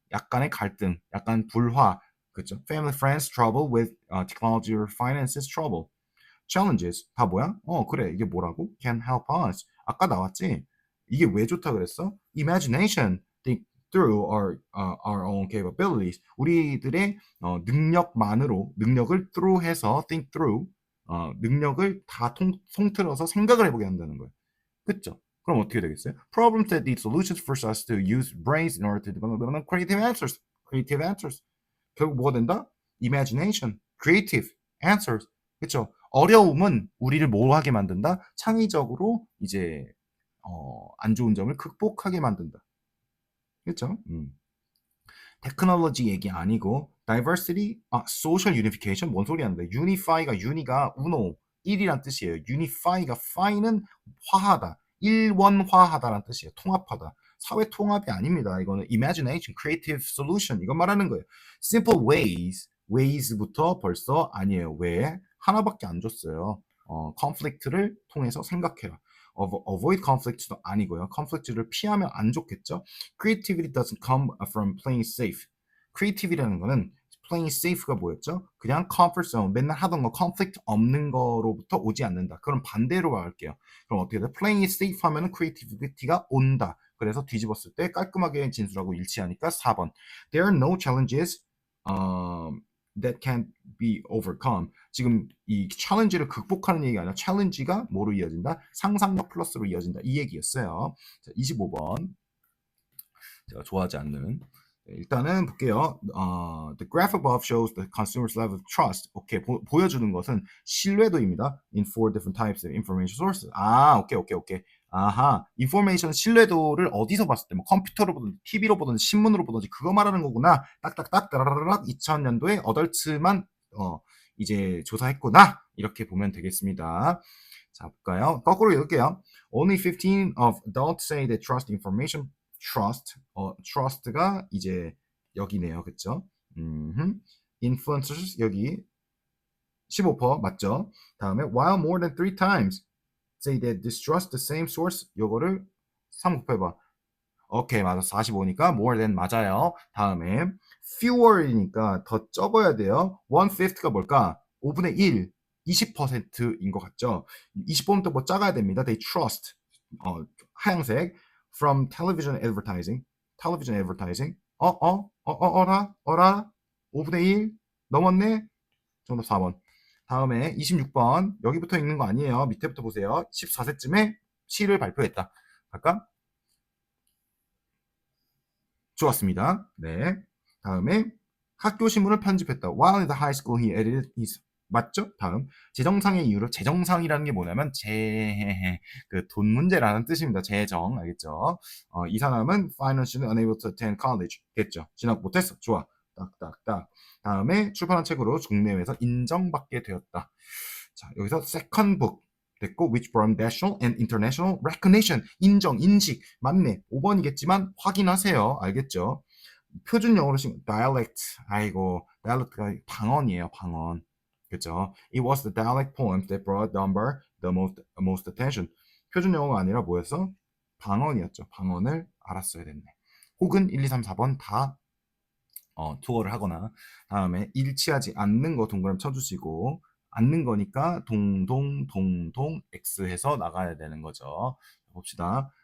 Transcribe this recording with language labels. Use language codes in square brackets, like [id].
[ko] 약간의 갈등, 약간 불화, 그렇죠? [en] Family, friends, trouble with technology or finances, trouble. [ko] challenges 다 뭐야? 그래 이게 뭐라고? [en] can help us [ko] 아까 나왔지? 이게 왜 좋다 그랬어? [en] imagination think through our own capabilities [ko] 우리들의 능력을 through 해서 think through 능력을 다 통틀어서 생각을 해보게 한다는 거예요. 그쵸? 그럼 어떻게 되겠어요? [en] Problems that need solutions force us to use brains in order to develop creative answers. [ko] creative answers. 결국 뭐가 된다? [en] imagination, creative answers. [ko] 그쵸? 어려움은 우리를 뭐 하게 만든다? 창의적으로 이제 안 좋은 점을 극복하게 만든다. 그쵸? 테크놀로지 얘기 아니고 diversity, social unification 뭔 소리 하는데 unify가 uni가 uno 1이란 뜻이에요. unify가 fi는 화하다. 일원화하다라는 뜻이에요. 통합하다. 사회 통합이 아닙니다. 이거는 imagination, creative solution 이거 말하는 거예요. simple ways부터 벌써 아니에요. 왜? 하나밖에 안 줬어요. conflict를 통해서 생각해라. avoid conflict도 아니고요. conflict를 피하면 안 좋겠죠. [en] Creativity doesn't come from playing safe. [ko] creativity라는 거는 playing safe가 뭐였죠? 그냥 comfort zone, 맨날 하던 거 conflict 없는 거로부터 오지 않는다. 그럼 반대로 말할게요. 그럼 어떻게 돼? playing it safe 하면은 creativity가 온다. 그래서 뒤집었을 때 깔끔하게 진술하고 일치하니까 4번. [en] There are no challenges that can't be overcome. [ko] 지금 이 챌린지를 극복하는 얘기가 아니라 챌린지가 뭐로 이어진다? 상상력 플러스로 이어진다. 이 얘기였어요. 자, 25번. 제가 좋아하지 않는. 일단은 볼게요. [en] The graph above shows the consumer's level of trust. [ko] 오케이. 보여주는 것은 신뢰도입니다. [en] In four different types of information sources. 오케이. [ko] 아하, 인포메이션 신뢰도를 어디서 봤을 때, 뭐 컴퓨터로 보든지, TV로 보든지, 신문으로 보든지, 그거 말하는 거구나. 딱딱딱, 따라라락, 2000년도에 어덜츠만, 이제 조사했구나. 이렇게 보면 되겠습니다. 자, 볼까요? 거꾸로 읽을게요. [en] Only 15 of adults say they trust information. [ko] trust가 이제 여기네요. 그쵸? influencers, 여기 15% 맞죠? [en] 다음에 while more than 3 times say they distrust the same source. [ko] 요거를 3 곱해봐. 오케이, 맞아. 45니까 more than 맞아요. 다음에 fewer이니까 더 적어야 돼요. 1/5가 뭘까? 5분의 1, 20%인 것 같죠? 20%부터 뭐 작아야 됩니다. [en] They trust, [ko] 하얀색, [en] from television advertising. television advertising. [ko] 어라? 5분의 1? 넘었네? 정답 4번. 다음에 26번. 여기부터 읽는 거 아니에요. 밑에부터 보세요. 14세쯤에 시를 발표했다. 갈까? 좋았습니다. 네. 다음에 학교 신문을 편집했다. [en] While in the high school he edited his [ko] 맞죠? 다음 재정상의 이유로 재정상이라는 게 뭐냐면 그 돈 문제라는 뜻입니다. 재정 알겠죠? 이 사람은 [en] financially unable to attend college 됐죠? [ko] 진학 못했어. 좋아. 딱딱딱. 다음에 출판한 책으로 국내외에서 인정받게 되었다. 자 여기서 second book 됐고 [en] which brought national and international recognition [ko] 인정 인식 맞네 5번이겠지만 확인하세요 알겠죠 표준 영어로 쓰면 dialect 아이고 dialect가 방언이에요 방언 그죠 [en] it was the dialect poems that brought number the most attention [ko] 표준 영어가 아니라 뭐였어 방언이었죠 방언을 알았어야 됐네 혹은 1, 2, 3, 4번 다 투어를 하거나 다음에 일치하지 않는 거 동그라미 쳐주시고 않는 거니까 동동 X 해서 나가야 되는 거죠. 봅시다.